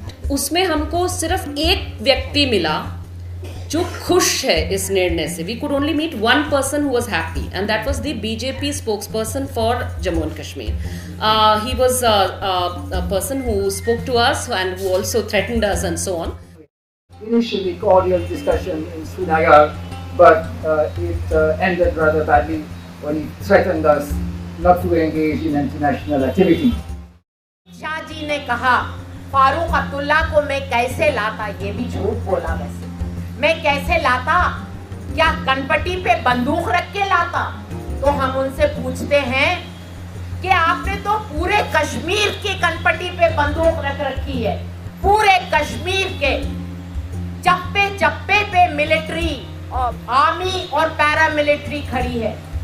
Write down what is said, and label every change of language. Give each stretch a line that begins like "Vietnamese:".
Hindi: उसमें हमको सिर्फ एक व्यक्ति मिला जो खुश है इस निर्णय से।
English: We could only meet one person who was happy, and that was the BJP spokesperson for Jammu and Kashmir. He was a person who spoke to us and who also threatened us and so on. Initially cordial discussion in Srinagar, but it ended rather badly when he threatened us not to engage in international activity.
Hindi: Shah ji ने कहा फारूक अब्दुल्ला को मैं कैसे लाता, ये भी झूठ बोला। वैसे मैं कैसे लाता, क्या कनपट्टी पे बंदूक रख के लाता? तो हम उनसे पूछते हैं कि आपने तो पूरे कश्मीर के कनपट्टी पे बंदूक रख रखी है, पूरे कश्मीर के चप्पे चप्पे पे मिलिट्री और आर्मी और पैरा मिलिट्री खड़ी है।